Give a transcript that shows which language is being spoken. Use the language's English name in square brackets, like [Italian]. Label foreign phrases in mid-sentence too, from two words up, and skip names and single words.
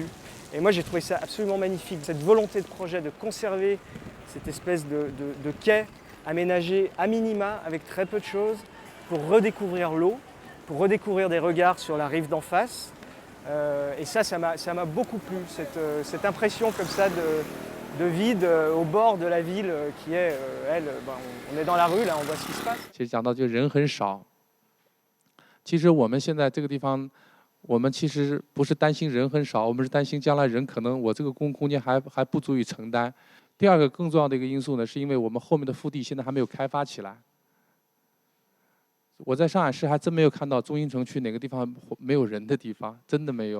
[French] Et moi j'ai trouvé ça absolument magnifique, cette volonté de projet de conserver cette espèce de quai aménagé à minima avec très peu de choses pour redécouvrir l'eau, pour redécouvrir des regards sur la rive d'en face. Et ça m'a beaucoup plu, cette impression comme ça de vide au bord de la ville qui est, on est dans la rue, là, on voit ce qui se passe. [Chinese] 其实讲到就人很少，其实我们现在这个地方，我们其实不是担心人很少，我们是担心将来人可能我这个公共空间还不足以承担。第二个更重要的一个因素呢，是因为我们后面的腹地现在还没有开发起来。我在上海市还真没有看到中心城区哪个地方没有人的地方，真的没有。